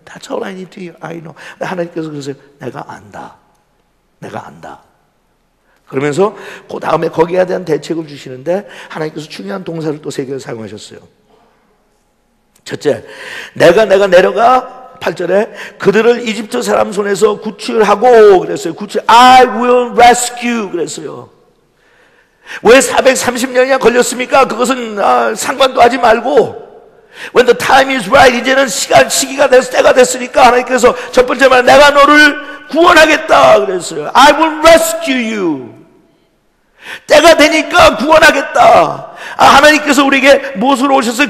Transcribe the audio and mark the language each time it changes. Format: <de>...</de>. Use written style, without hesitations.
<en>That's all I need to hear. I know.</en> <ko>하나님께서 그러세요. 내가 안다. 내가 안다. 그러면서 그 다음에 거기에 대한 대책을 주시는데 하나님께서 중요한 동사를 또 세 개를 사용하셨어요. 첫째, 내가 내려가 8절에 그들을 이집트 사람 손에서 구출하고 그랬어요.</ko> <en>I will rescue</en> <ko>그랬어요. 왜 430년이나 걸렸습니까? 그것은 상관도 하지 말고</ko> <en>When the time is right,</en> <ko>이제는 시기가 돼서 때가 됐으니까 하나님께서 첫 번째 말 내가 너를 구원하겠다 그랬어요.</ko> <en>I will rescue you.</en> <ko>때가 되니까 구원하겠다. 하나님께서 우리에게 무엇으로 오셨어요?</ko>